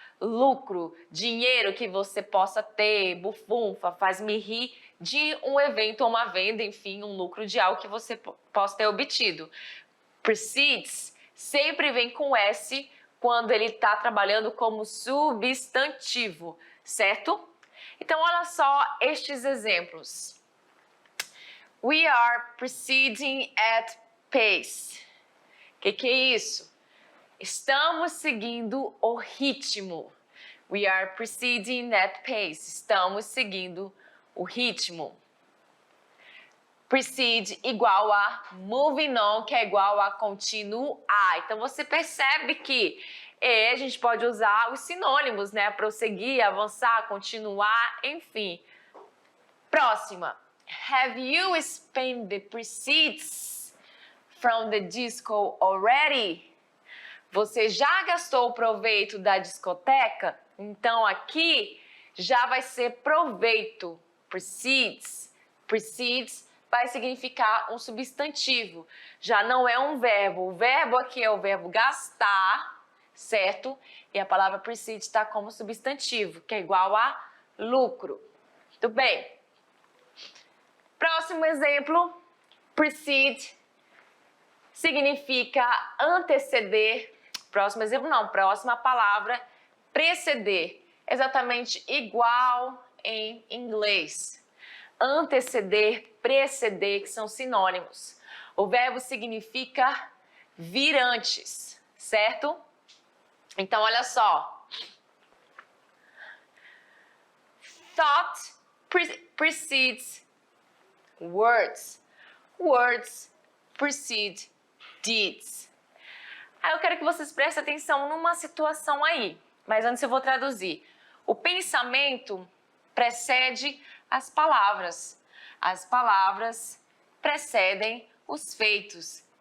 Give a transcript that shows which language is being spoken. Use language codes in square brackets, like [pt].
[pt] Lucro, dinheiro que você possa ter, bufunfa, faz-me rir, de um evento ou uma venda, enfim, um lucro de algo que você possa ter obtido. Precedes sempre vem com S quando ele está trabalhando como substantivo, certo? Então, olha só estes exemplos. [en] We are proceeding at pace. [pt] O que é isso? Estamos seguindo o ritmo. [en] We are proceeding at pace. [pt] Estamos seguindo o ritmo. Proceed igual a [en] moving on, [pt] que é igual a continuar. Então, você percebe que a gente pode usar os sinônimos, né? Prosseguir, avançar, continuar, enfim. Próxima. [en] Have you spent the proceeds from the disco already? [pt] Você já gastou o proveito da discoteca? Então, aqui já vai ser proveito. Proceeds. Proceeds vai significar um substantivo. Já não é um verbo. O verbo aqui é o verbo gastar, certo? E a palavra proceed está como substantivo, que é igual a lucro. Muito bem. Próximo exemplo. Precede significa anteceder. Próximo exemplo não, próxima palavra, preceder. Exatamente igual em inglês. Anteceder, preceder, que são sinônimos. O verbo significa vir antes, certo? Então, olha só. [en] Thought precedes words. Words precede deeds. [pt] Aí eu quero que vocês prestem atenção numa situação aí, mas antes eu vou traduzir. O pensamento precede as palavras. As palavras precedem os feitos.